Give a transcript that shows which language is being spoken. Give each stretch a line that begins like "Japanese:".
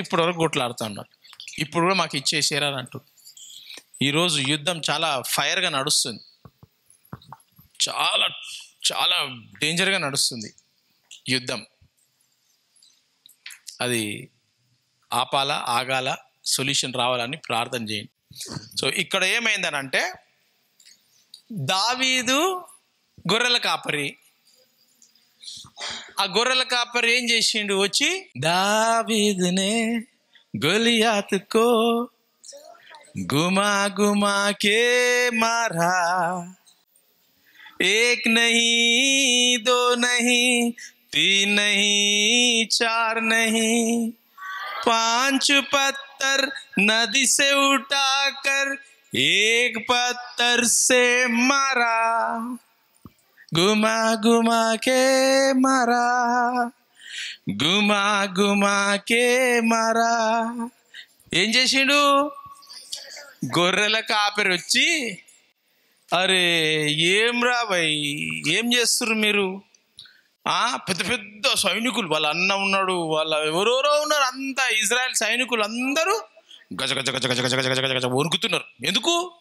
Telugu: ఇప్పటి వరకు కొట్లాడుతున్నారు. ఇప్పుడు కూడా మాకు ఇచ్చేసేరని అంటారు. ఈరోజు యుద్ధం చాలా ఫైర్గా నడుస్తుంది, చాలా చాలా డేంజర్గా నడుస్తుంది యుద్ధం. అది ఆపాలా, ఆగాల, సొల్యూషన్ రావాలని ప్రార్థన చేయండి. సో ఇక్కడ ఏమైందని అంటే, దావీదు గొర్రెల కాపరి. ఆ గొర్రెల కాపరి ఏం చేసిండు? వచ్చి దావీదునే
Hindi: గొలియాతుకో గుమా గుమా కే మారా, एक नहीं दो नहीं तीन नहीं चार नहीं 5 पत्थर नदी से उठाकर एक पत्थर से मारा, घुमा घुमा के मारा, घुमा घुमा के मारा.
Telugu: ఏం చేసిండు? గొర్రెల కాపరి వచ్చి, అరే ఏం రా భయ్, ఏం చేస్తున్నారు మీరు? పెద్ద పెద్ద సైనికులు, వాళ్ళ అన్న ఉన్నాడు, వాళ్ళ ఎవరెవరో ఉన్నారు, అంతా ఇజ్రాయెల్ సైనికులు అందరూ గజ గజ గజ గజ గజ గజ గజ గజ వణుకుతున్నారు. ఎందుకు?